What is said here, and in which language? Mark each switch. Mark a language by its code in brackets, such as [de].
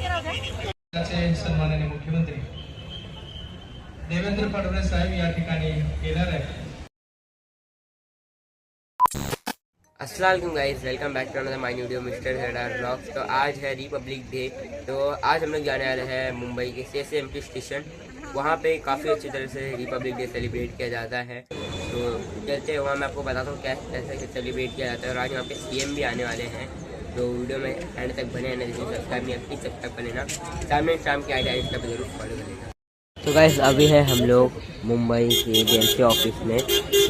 [mr] सन्माननीय मुख्यमंत्री देवेंद्र फडणवीस साहेब या ठिकाणी येणार आहे। [hi] अस्सलाम वालेकुम guys, welcome back to another my video mister header blogs. तो आज है रिपब्लिक डे। तो आज हम लोग जाने वाले हैं मुंबई के CSMT स्टेशन। वहाँ पे काफ़ी अच्छी तरह से रिपब्लिक डे सेलिब्रेट किया जाता है। तो चलते हैं वहाँ, मैं आपको बताता हूँ कैसे सेलिब्रेट किया जाता है। और आज यहाँ पे CM भी आने वाले हैं। तो वीडियो में एंड तक बने रहना, जिसमें सब्सक्राइब नहीं अपनी सब्सक्राइब कर लेना। शाम की आइडिया इसका जरूर फॉलो कर लेना। तो गाइस अभी है हम लोग मुंबई के DMC ऑफिस में।